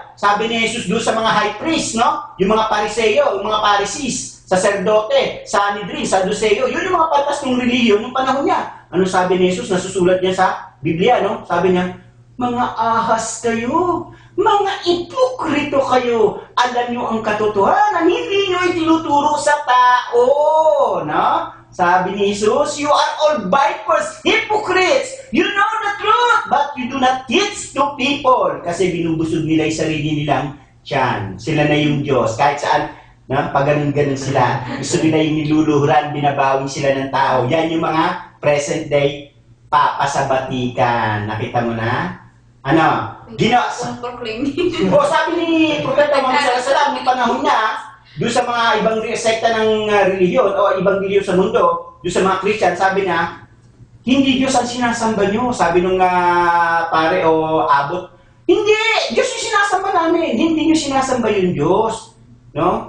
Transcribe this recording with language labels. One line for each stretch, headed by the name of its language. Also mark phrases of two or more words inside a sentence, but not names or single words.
Filipino: Sabi ni Jesus doon sa mga
English: high priest,
Filipino: no? Yung mga Pariseo, yung mga Pharisees, saserdote, Sanhedrin, Sadduceo, yun yung mga patas ng relihiyon ng panahon niya. Ano sabi ni Jesus? Nasusulat niya sa Biblia, no? Sabi niya, mga ahas kayo, mga ipokrito kayo, alam nyo ang katotohanan, hindi nyo itinuturo sa tao, no? Sabi ni Jesus,
English: you are all vipers, hypocrites, you know the truth, but you do not teach to people,
Filipino: kasi binubusog nila yung sarili nilang tiyan. Sila na yung Diyos, kahit saan, no? Pag ganun sila, gusto nila yung niluluhuran, binabawi sila ng tao. Yan yung mga
English: present day
Filipino: papa sa batikan. Nakita mo na? Ano? Sabi ni Propeta Muhammad
Arabic: صلى الله عليه
Filipino: panahon niya, doon sa mga ibang sekta ng relihiyon o ibang relihiyon sa mundo, doon sa mga Christian, sabi niya, hindi Diyos ang sinasamba nyo. Sabi nung pare o abot, hindi! Diyos yung sinasamba namin. Hindi nyo sinasamba yung Diyos. No?